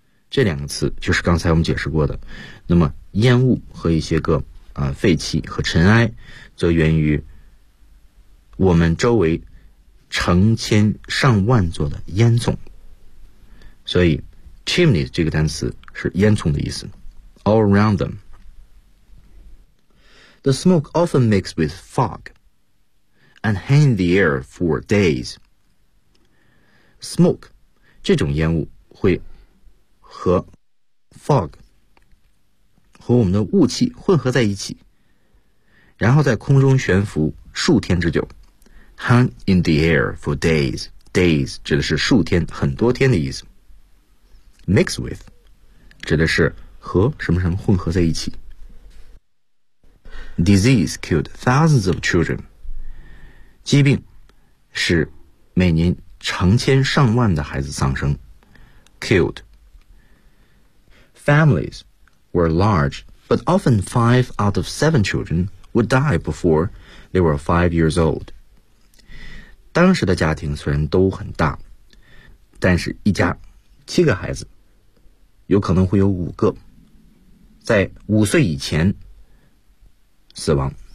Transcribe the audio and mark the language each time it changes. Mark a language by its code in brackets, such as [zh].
[zh] 这两个词就是刚才我们解释过的，那么烟雾和一些个废气和尘埃，则源于我们周围成千上万座的烟囱。所以 chimney 这个单词是烟囱的意思。 [en] All around them, the smoke often mixed with fog, and hung in the air for days. [zh] Smoke 这种烟雾会。和 fog 和我们的雾气混合在一起，然后在空中悬浮数天之久。 [en] Hung in the air for days. Days [zh] 指的是数天，很多天的意思。 [en] Mix with [zh] 指的是和什么什么混合在一起。 [en] Disease killed thousands of children. [zh] 疾病使每年成千上万的孩子丧生。 [en] Killed. Families were large, but often 5 out of 7 children would die before they were 5 years old. [zh] 当时的家庭虽然都很大，但是一家七个孩子，有可能会有五个在五岁以前死亡。